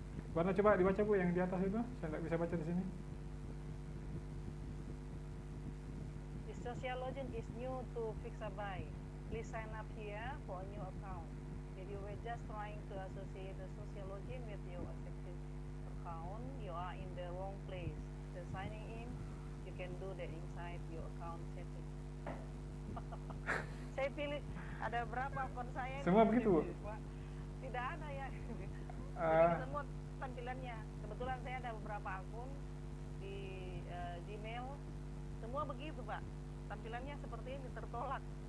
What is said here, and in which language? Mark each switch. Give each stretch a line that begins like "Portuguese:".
Indonesian: Warna coba dibaca Bu yang di atas itu, saya tidak bisa baca di sini.
English: The sociologist is new to Pixabay. Please sign up here for a new account. If you were just trying to associate the sociologist with your active account, you are in the wrong place. The signing in, you can do that inside your account setting.
Indonesian: Saya pilih ada berapa akun saya? Semua begitu, Bu? Tidak ada ya. Eh, Semua tampilannya. Kebetulan saya ada beberapa akun di Gmail. Semua begitu Pak. Tampilannya seperti ini, tertolak.